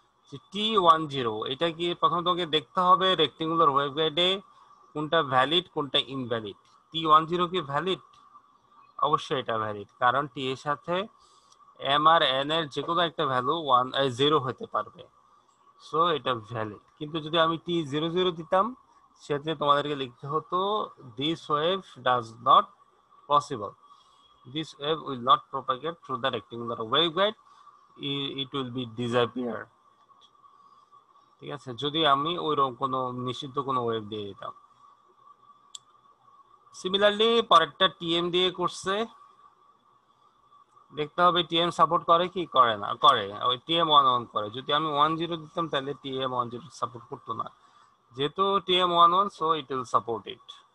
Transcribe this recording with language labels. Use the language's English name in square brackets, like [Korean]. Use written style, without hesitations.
[Bangla] যে T10 এটা কি প্রথম তোমাকে দেখতে হবে রেক্টেঙ্গুলার ওয়েভগাইডে কোনটা ভ্যালিড কোনটা ইনভ্যালিড। T10 কি ভ্যালিড? অবশ্যই এটা ভ্যালিড, কারণ টি এর সাথে এম আর এন এর যে কোনো একটা ভ্যালু 0 হতে পারবে, সো এটা ভ্যালিড। কিন্তু যদি আমি T00 দিতাম সেক্ষেত্রে তোমাদেরকে লিখতে হতো [English] This wave does not possible, this wave will not propagate through the rectangular waveguide, it will be disappear। [Bangla] ঠিক আছে, যদি আমি ওইরকম কোনো নিষিদ্ধ কোনো ওয়েভ দিয়ে দিতাম। সিমিলারলি পরেরটা টিএম দিয়ে করছে, দেখতে হবে টিএম সাপোর্ট করে কি করে না করে। ওই TM11 করে, যদি আমি 10 দিতাম তাহলে TM10 সাপোর্ট করতো না, যেহেতু TM11 [English] So it will support it.